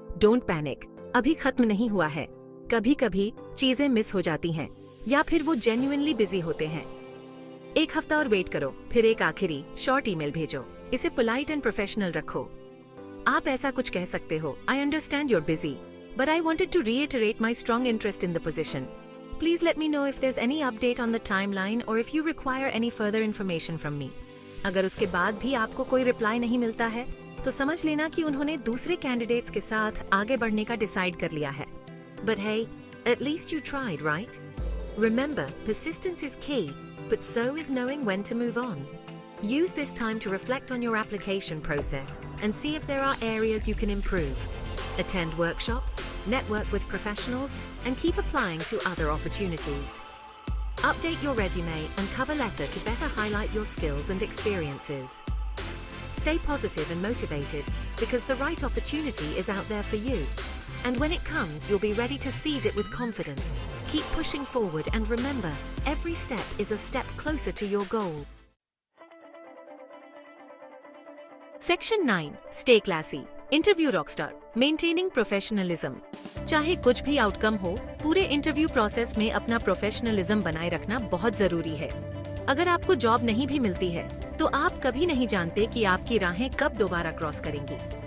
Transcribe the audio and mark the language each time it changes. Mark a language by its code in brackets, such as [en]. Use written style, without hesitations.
[hi] Don't panic, अभी खत्म नहीं हुआ है। कभी कभी चीजें मिस हो जाती हैं या फिर वो जेन्युइनली बिजी होते हैं। एक हफ्ता और वेट करो, फिर एक आखिरी शॉर्ट ईमेल भेजो। इसे पोलाइट एंड प्रोफेशनल रखो। आप ऐसा कुछ कह सकते हो, [en] I understand you're busy, but I wanted to reiterate my strong interest in the position. Please let me know if there's any update on the timeline or if you require any further information from me. [hi] अगर उसके बाद भी आपको कोई reply नहीं मिलता है, तो समझ लेना कि उन्होंने दूसरे कैंडिडेट्स के साथ आगे बढ़ने का डिसाइड कर लिया है। [en] But hey, at least you tried, right? Remember, persistence is key, but so is knowing when to move on. Use this time to reflect on your application process and see if there are areas you can improve. Attend workshops, network with professionals, and keep applying to other opportunities. Update your resume and cover letter to better highlight your skills and experiences. Stay positive and motivated because the right opportunity is out there for you. And when it comes, you'll be ready to seize it with confidence. Keep pushing forward and remember, every step is a step closer to your goal. Section 9 Stay classy. [hi] Interview Rockstar, maintaining professionalism. चाहे कुछ भी outcome हो, पूरे interview process में अपना professionalism बनाए रखना बहुत जरूरी है। अगर आपको जॉब नहीं भी मिलती है, तो आप कभी नहीं जानते कि आपकी राहें कब दोबारा क्रॉस करेंगी।